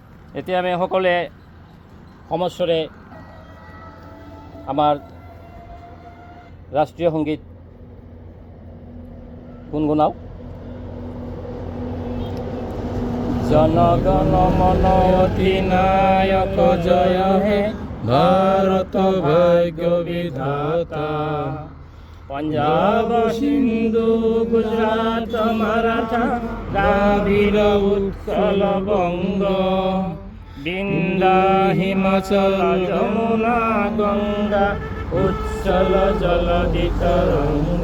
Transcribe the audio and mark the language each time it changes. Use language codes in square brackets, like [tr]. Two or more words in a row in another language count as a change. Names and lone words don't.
[as] এতিয়া আমি সকলোৱে সমস্বৰে আমাৰ ৰাষ্ট্ৰীয় সংগীত গুণগুণাও। [bn] জনগণ মন অধিনায়ক জয় হে ভারত ভাগ্য বিধাতা, পঞ্জাব সিন্ধু গুজরাট মারাঠা দ্রাবিড় উৎকল বঙ্গ বিন্দা হিমাচল যমুনা গঙ্গা উচ্ছল জলধি তরঙ্গ।